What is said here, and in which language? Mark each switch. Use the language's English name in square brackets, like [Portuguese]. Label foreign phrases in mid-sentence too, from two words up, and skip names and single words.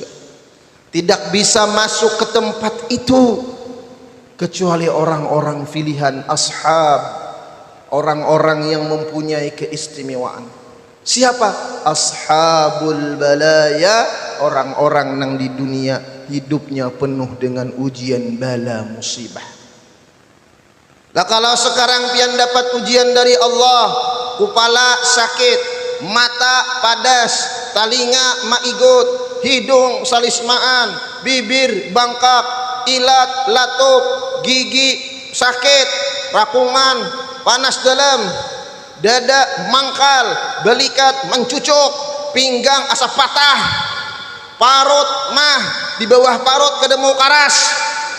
[Indonesian] Tidak bisa masuk ke tempat itu kecuali orang-orang pilihan ashab, orang-orang yang mempunyai keistimewaan. Siapa? [Arabic] أصحاب البلايا, [Indonesian] orang-orang yang di dunia hidupnya penuh dengan ujian, bala, musibah. [Banjar] Lah kalau sekarang pian dapat ujian dari Allah, kepala sakit, mata padas, talinga maigut, hidung salismaan, bibir bangkak, ilat latup, gigi sakit, rakungan, panas dalam, dada mangkal, belikat mencucuk, pinggang asa patah, parut mah di bawah parut kedemu karas.